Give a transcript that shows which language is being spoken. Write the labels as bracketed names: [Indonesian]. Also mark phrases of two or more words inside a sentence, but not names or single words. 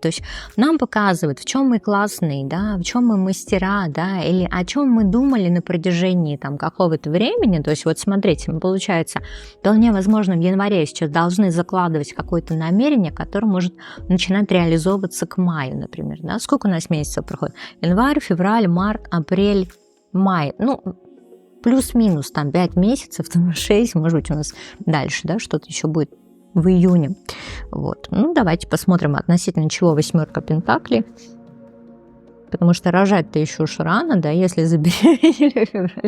[Russian] То есть нам показывают, в чем мы классные, да, в чем мы мастера, да, или о чем мы думали на протяжении там какого-то времени. То есть вот смотрите, получается, вполне возможно в январе сейчас должны закладывать какое-то намерение, которое может начинать реализовываться к маю, например, да. Сколько у нас месяцев проходит? Январь, февраль, март, апрель, май. Ну, плюс-минус там 5 месяцев, там 6, может быть, у нас дальше, да, что-то еще будет в июне. Вот. Ну, давайте посмотрим, относительно чего 8 пентаклей. Потому что рожать-то еще уж рано, да, если забеременели в феврале.